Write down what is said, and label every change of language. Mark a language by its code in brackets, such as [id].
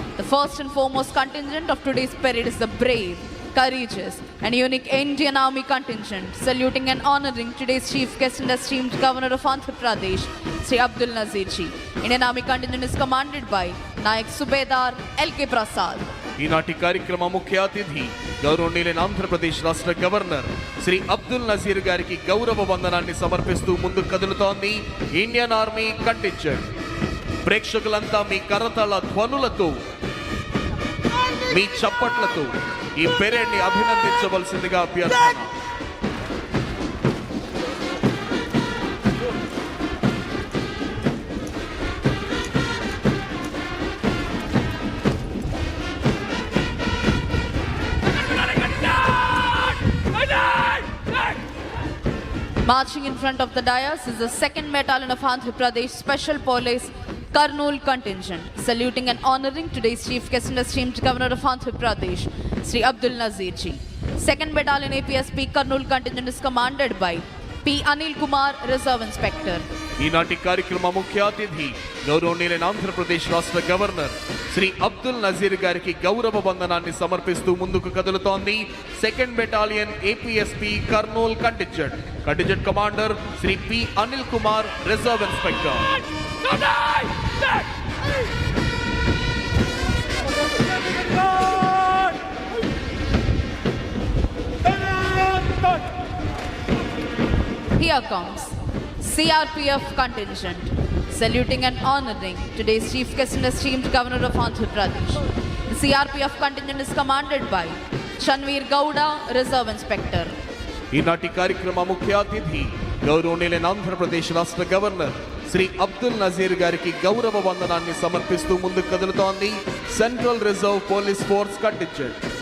[en] The first and foremost contingent of today's parade is the brave, courageous, and unique Indian Army contingent, saluting and honoring today's chief guest and esteemed Governor of Andhra Pradesh, Sri Abdul Nazir Ji. Indian Army contingent is commanded by Nayak Subedar L.K. Prasad. [te] ఈనాటి కార్యక్రమ ముఖ్య అతిథి గౌరవనీయులైన ఆంధ్రప్రదేశ్ రాష్ట్ర governor Shri Abdul Nazir గారికి గౌరవ వందనాన్ని సమర్పిస్తూ ముందుకు కదులుతోంది ఇండియన్ ఆర్మీ కంటింజెంట్. ప్రేక్షకులంతా మీ కరతాళ ధ్వనులతో, మీ చప్పట్లతో ఈ పెరేడ్ ని అభినందించవలసిందిగా అభ్యర్థన. [en] Marching in front of the dais is the 2nd Battalion of Andhra Pradesh Special Police Kurnool contingent, saluting and honoring today's chief guest and esteemed Governor of Andhra Pradesh, Sri Abdul Nazir Ji. 2nd Battalion APSP Kurnool contingent is commanded by P. Anil Kumar, Reserve Inspector. [te] ఈనాటి కార్యక్రమ ముఖ్య అతిథి గౌరవనీయులైన ఆంధ్రప్రదేశ్ రాష్ట్ర governor Shri Abdul Nazir గారికి గౌరవ వందనాన్ని సమర్పిస్తూ ముందుకు కదులుతోంది 2nd battalion APSP Kurnool contingent. Contingent commander Shri P Anil Kumar, reserve inspector. [en] Here comes CRPF contingent, saluting and honoring today's chief guest and esteemed Governor of Andhra Pradesh. The CRPF contingent is commanded by Chanveer Gowda, Reserve Inspector. [te] ఈనాటి కార్యక్రమ ముఖ్య అతిథి గౌరవనీయులైన ఆంధ్రప్రదేశ్ రాష్ట్ర governor Shri Abdul Nazir గారికి గౌరవ వందనాన్ని సమర్పిస్తూ ముందుకు కదులుతోంది central reserve police force contingent.